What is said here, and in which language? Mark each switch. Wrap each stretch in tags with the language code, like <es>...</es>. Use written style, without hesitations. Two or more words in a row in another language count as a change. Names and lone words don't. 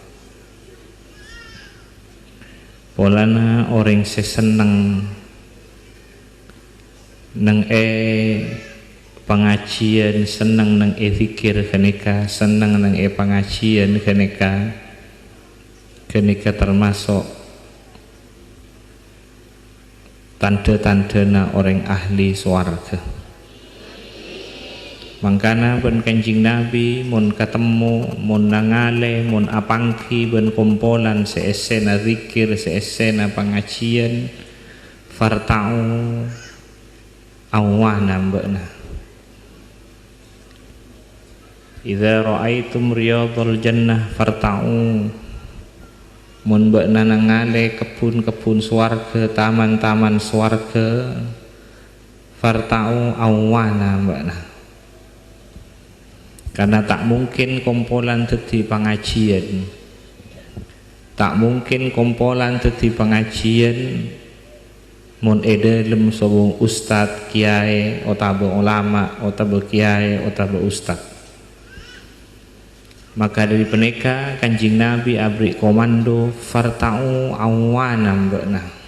<mad>Polana orang seseneng neng pengajian, seneng neng zikir keneka, seneng neng pengajian keneka termasuk tanda-tandana orang ahli swarga. Mangkana ben Kanjeng Nabi mun ketemu, mun nangale, mun apangki ben kumpulan seesena zikir, seesena pengajian, farta'u awana mbakna.</mad> <ar>إذا رأيتم رياض الجنة فارتعوا.</ar> <mad>Mun mbakna nangale kebun-kebun swarga, taman-taman swarga, farta'u awana mbakna. Karena tak mungkin kumpulan dadi pengajian, tak mungkin kumpulan dadi pengajian mun edelem sobong ustad, kiai, utawa ulama, utawa kiai, utawa ustad. Maka dari peneka Kanjeng Nabi abri komando farta'u awana mbakna.</mad>